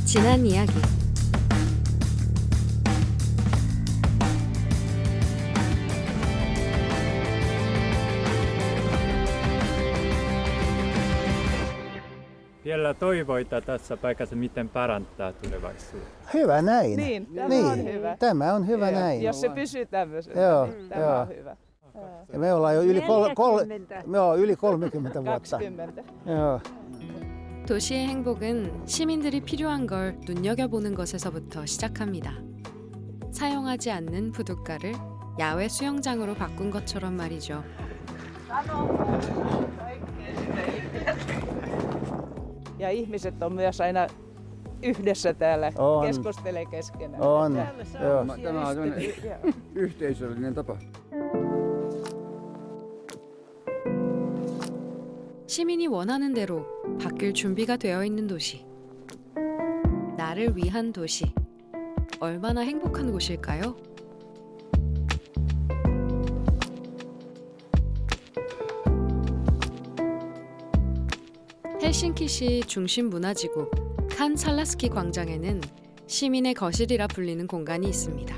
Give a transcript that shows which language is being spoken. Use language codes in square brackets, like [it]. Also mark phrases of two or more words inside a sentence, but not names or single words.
[ko] 지난 이야기. [fi] Vielä toivoita tässä paikassa, miten parantaa tulevaisuutta. Hyvä näin. Niin, tämä on hyvä. Tämä on hyvä Joo, näin. Jos se pysyy tämmöisenä, Joo, niin tämä joo. on hyvä. Ja me ollaan jo yli 30 vuotta. 20. Joo. [ko] 도시의 행복은 시민들이 필요한 걸 눈여겨보는 것에서부터 시작합니다. 사용하지 않는 부둣가를 야외 수영장으로 바꾼 것처럼 말이죠. [fi] Ja ihmiset on myös aina yhdessä täällä, On. keskustelee keskenään. On. Joo. Tämä on sellainen yhteisöllinen tapa. [ko] 시민이 원하는 대로 바뀔 준비가 되어 있는 도시. 나를 위한 도시. 얼마나 행복한 곳일까요? 헬싱키시 중심 문화지구 칸 살라스키 광장에는 시민의 거실이라 불리는 공간이 있습니다.